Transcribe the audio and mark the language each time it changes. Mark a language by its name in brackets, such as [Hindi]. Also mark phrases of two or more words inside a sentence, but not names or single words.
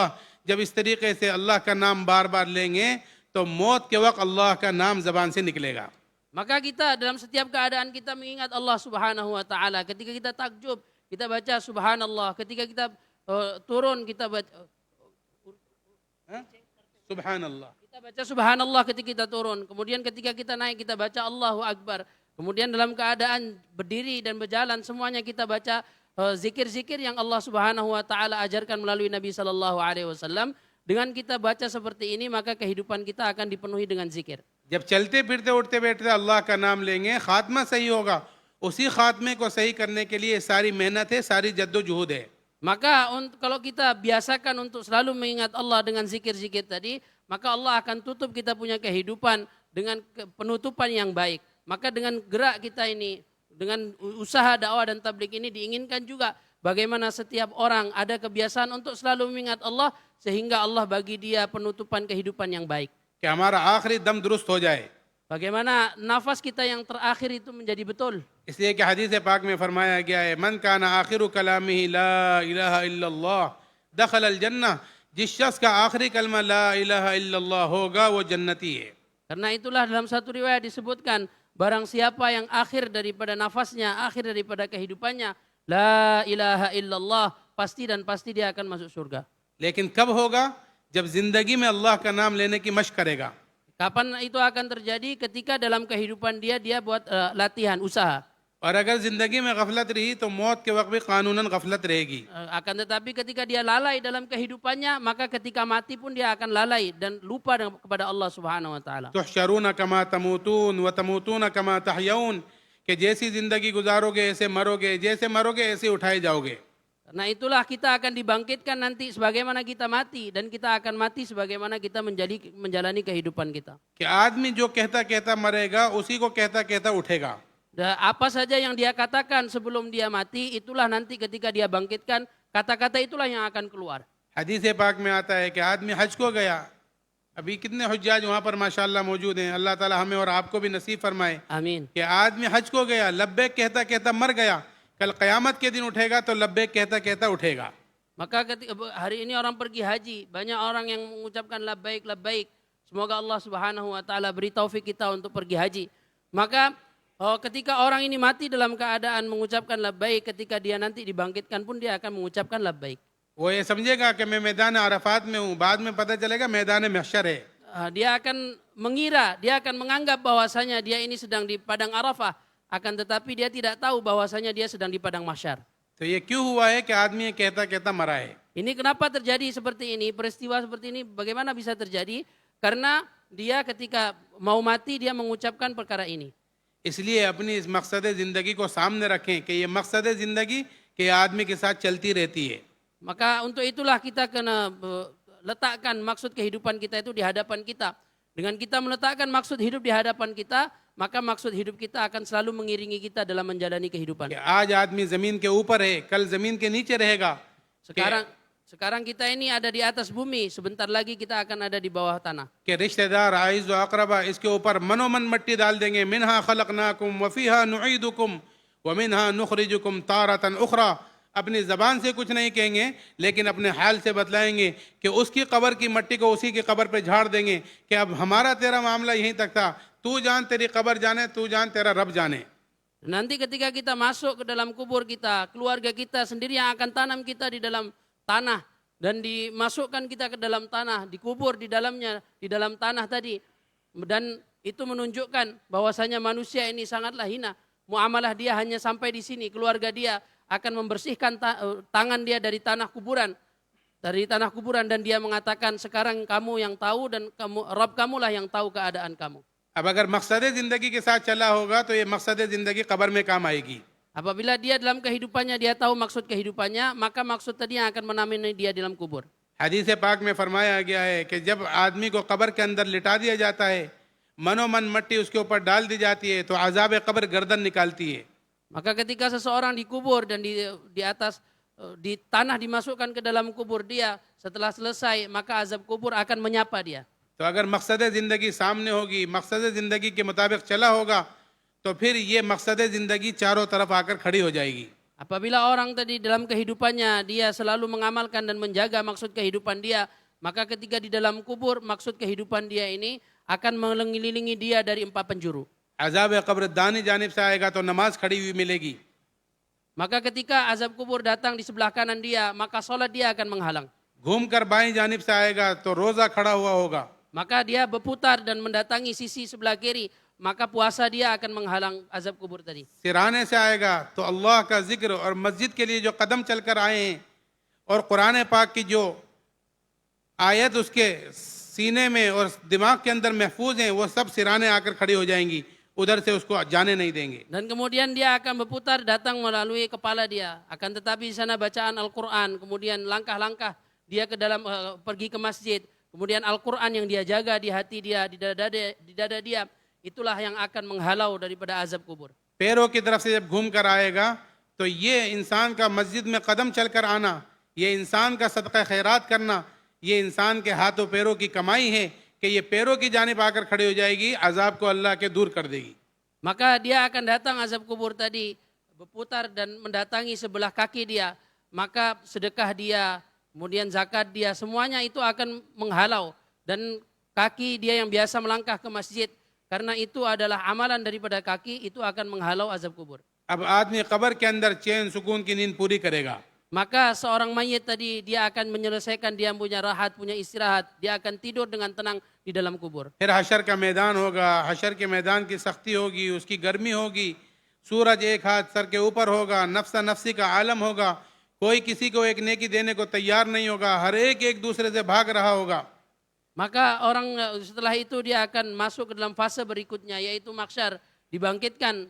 [Hindi] जब इस तरीके से अल्लाह का नाम बार बार लेंगे तो मौत के वक्त अल्लाह का नाम जबान से निकलेगा. [Indonesian] Maka kita dalam setiap keadaan kita mengingat Allah [Arabic] Subhanahu wa taala. [Indonesian] Ketika kita takjub, kita baca subhanallah. Ketika kita turun, kita baca Subhanallah. kita baca subhanallah ketika kita turun. Kemudian ketika kita naik, kita baca Allahu Akbar. Kemudian dalam keadaan berdiri dan berjalan, semuanya kita baca zikir-zikir yang Allah [Arabic] Subhanahu wa taala [Indonesian] ajarkan melalui Nabi [Arabic] sallallahu alaihi wasallam. [Indonesian] Dengan kita baca seperti ini, maka kehidupan kita akan dipenuhi dengan zikir. [Hindi] जब चलते फिरते उठते बैठते अल्लाह का नाम लेंगे, खात्मा सही होगा. उसी खात्मे को सही करने के लिए सारी मेहनत है, सारी जद्दोजहद है. [Indonesian] Maka kalau kita biasakan untuk selalu mengingat Allah dengan zikir-zikir tadi, maka Allah akan tutup kita punya kehidupan dengan penutupan yang baik. Maka dengan gerak kita ini, dengan usaha dakwah dan tabligh ini diinginkan juga bagaimana setiap orang ada kebiasaan untuk selalu mengingat Allah sehingga Allah bagi dia penutupan kehidupan yang baik. [Hindi] कि हमारा आखिरी दम दुरुस्त हो जाए. [Indonesian] Bagaimana nafas kita yang terakhir itu menjadi betul. [Hindi] इसलिए कि हदीस पाक में फरमाया गया है [Arabic] من كان آخر كلامه لا إله إلا الله دخل الجنة, [Hindi] जिस शख्स का आखिरी कलमा [Arabic] لا إله إلا الله [Hindi] होगा वो जन्नती है. [Indonesian] Karena itulah dalam satu riwayat disebutkan barang siapa yang akhir daripada nafasnya, akhir daripada kehidupannya [Arabic] لا إله إلا الله, [Indonesian] pasti dan pasti dia akan masuk surga. [Hindi] लेकिन कब होगा? जब जिंदगी में अल्लाह का नाम लेने की मशक करेगा. [Indonesian] Kapan itu akan terjadi? Ketika dalam kehidupan dia buat latihan, usaha. [Hindi] और अगर जिंदगी में गफलत रही तो मौत के वक्त भी कानूनन गफलत रहेगी. [Indonesian] Akan tetapi ketika dia lalai dalam kehidupannya, maka ketika mati pun dia akan lalai dan lupa kepada Allah [Arabic] Subhanahu wa taala. تحشرون كما تموتون و تموتون كما تحيون, [Hindi] कि जैसी जिंदगी गुजारोगे ऐसे मरोगे, जैसे मरोगे ऐसे उठाए जाओगे. [Indonesian] Karena itulah kita akan dibangkitkan nanti sebagaimana kita mati, dan kita akan mati sebagaimana kita menjalani kehidupan kita. [Hindi] कि आदमी जो कहता कहता मरेगा उसी को कहता कहता उठेगा. [Indonesian] Dan apa saja yang dia katakan sebelum dia mati, itulah nanti ketika dia bangkitkan, kata-kata itulah yang akan keluar. [Hindi] हदीस पाक में आता है कि आदमी हज को गया. अभी कितने हुज्जाज वहाँ पर माशाअल्लाह मौजूद हैं. अल्लाह ताला हमें और आपको भी नसीब फरमाए. Amin. कि आदमी हज को गया, लब्बैक कहता कहता मर गया. कल क़यामत के दिन उठेगा तो लब्बैक कहता कहता उठेगा. [Indonesian] Maka ketika hari ini orang pergi haji, banyak orang yang mengucapkan [Arabic] لبيك لبيك. [Indonesian] Semoga Allah [Arabic] Subhanahu wa taala [Indonesian] beri taufik kita untuk pergi haji. Maka ketika orang ini mati dalam keadaan mengucapkan labbaik, ketika dia nanti dibangkitkan pun dia akan mengucapkan labbaik. [Hindi] वो ये समझेगा कि मैं मैदान अरफात में हूँ, बाद में पता चलेगा मैदान महशर है. [Indonesian] Dia akan mengira, dia akan menganggap bahwasanya dia ini sedang di padang Arafah, akan tetapi dia tidak tahu bahwasanya dia sedang di padang mahsyar. तो ये क्यों हुआ है कि आदमी ये कहता कहता मरा है. Ini kenapa terjadi seperti ini? Peristiwa seperti ini bagaimana bisa terjadi? Karena dia ketika mau mati dia mengucapkan perkara ini. [Hindi] इसलिए अपनी इस मकसद ज़िंदगी को सामने रखें कि ये मकसद ज़िंदगी के आदमी के साथ चलती रहती है. [Indonesian] Maka untuk itulah kita kena letakkan maksud kehidupan kita itu di hadapan kita. Dengan kita meletakkan maksud hidup di hadapan kita, maka maksud hidup kita akan selalu mengiringi kita dalam menjalani kehidupan. [Hindi] कि आज आदमी ज़मीन के ऊपर है, कल ज़मीन के नीचे रहेगा. [Indonesian] Sekarang kita ini ada di atas bumi, sebentar lagi kita akan ada di bawah tanah. [Hindi] कि रिश्तेदार आइज़ व अक़रबा इसके ऊपर मनोमन मट्टी डाल देंगे. [Arabic] منها خلقناكم و فيها نعيدكم و منها نخرجكم تارة أخرى. [Hindi] अपनी ज़बान से कुछ नहीं कहेंगे, लेकिन अपने हाल से बतलाएंगे कि उसकी कब्र की मट्टी को उसी की कब्र पे झाड़ देंगे कि अब हमारा तेरा मामला यहीं तक था. तू जान तेरी कब्र जाने, तू जान तेरा रब जाने. [Indonesian] Nanti ketika kita masuk ke dalam kubur kita, keluarga kita sendiri yang akan tanam kita di dalam tanah dan dimasukkan kita ke dalam tanah, dikubur di dalamnya, di dalam tanah tadi. Dan itu menunjukkan bahwasanya manusia ini sangatlah hina. Muamalah dia hanya sampai di sini, keluarga dia akan membersihkan tangan dia dari tanah kuburan. Dan dia mengatakan sekarang kamu yang tahu dan Rabb kamulah yang tahu keadaan kamu. [Hindi] अब अगर मकसद ज़िंदगी के साथ चला होगा तो ये मकसद ज़िंदगी कब्र में काम आएगी. [Indonesian] Apabila dia dalam kehidupannya dia tahu maksud kehidupannya, maka maksud tadi yang akan menemani dia dalam kubur. [Hindi] हदीस पाक में फरमाया गया है कि जब आदमी को कब्र के अंदर लिटा दिया जाता है, मनोमन मट्टी उसके ऊपर डाल दी जाती है, तो अजाब कब्र गर्दन निकालती है। [Indonesian] Maka ketika seseorang dikubur dan di atas di tanah dimasukkan ke dalam kubur dia, setelah selesai maka azab kubur akan menyapa dia. [Hindi] तो अगर मकसद ज़िंदगी सामने होगी, मकसद ज़िंदगी के मुताबिक चला होगा, तो फिर ये मकसद ज़िंदगी चारों तरफ आकर खड़ी हो जाएगी। [Indonesian] Apabila orang tadi dalam kehidupannya dia selalu mengamalkan dan menjaga maksud kehidupan dia, maka ketika di dalam kubur maksud kehidupan dia ini akan mengelilingi dia dari 4 penjuru. [Hindi] अजाब कब्र दानी जानिब से आएगा तो नमाज खड़ी हुई मिलेगी। [Indonesian] Maka ketika azab kubur datang di sebelah kanan dia, maka sholat dia akan menghalang. [Hindi] घूम कर बाईं जानिब से आएगा तो रोज़ा खड़ा हुआ होगा। [Indonesian] Maka dia berputar dan mendatangi sisi sebelah kiri, maka puasa dia akan menghalang azab kubur tadi. [Hindi] सिराने से आएगा तो अल्लाह का जिक्र और मस्जिद के लिए जो कदम चल कर आए हैं और कुरान पाक की जो आयत उसके सीने में और दिमाग के अंदर महफूज हैं, वो सब सिराने आकर खड़ी हो जाएंगी, उधर से उसको जाने नहीं देंगे। [Indonesian] Dan kemudian dia akan berputar datang melalui kepala dia. Akan tetapi di sana bacaan Al-Quran, kemudian langkah-langkah dia ke dalam pergi ke masjid, kemudian Al-Quran yang dia jaga di hati dia, di dada dia, itulah yang akan menghalau daripada azab kubur. [Hindi] पैरों की तरफ से जब घूम कर आएगा तो ये इंसान का मस्जिद में कदम चल कर आना, ये इंसान का सदका खैरात करना, ये इंसान के हाथों पैरों की कमाई है कि ये पैरों की जानिब आकर खड़ी हो जाएगी, अजाब को अल्लाह के दूर कर देगी। [Indonesian] Maka dia akan datang azab kubur tadi, berputar dan mendatangi sebelah kaki dia, maka sedekah dia, kemudian zakat dia, semuanya itu akan menghalau. Dan kaki dia yang biasa melangkah ke masjid, karena itu adalah amalan daripada kaki, itu akan menghalau azab kubur. [Hindi] अब आदमी कब्र के अंदर चैन सुकून की नींद पूरी करेगा। [Indonesian] Maka seorang mayit tadi dia akan menyelesaikan dia punya rahat, punya istirahat, dia akan tidur dengan tenang di dalam kubur. [Hindi] फिर हशर का मैदान होगा, हशर के मैदान की सख्ती होगी, उसकी गर्मी होगी, सूरज एक हाथ सर के ऊपर होगा, नफ्सा नफ्सी का आलम होगा, कोई किसी को एक नेकी देने को तैयार नहीं होगा, हर एक दूसरे से भाग रहा होगा। [Indonesian] Maka orang setelah itu dia akan masuk ke dalam fase berikutnya, yaitu mahsyar, dibangkitkan.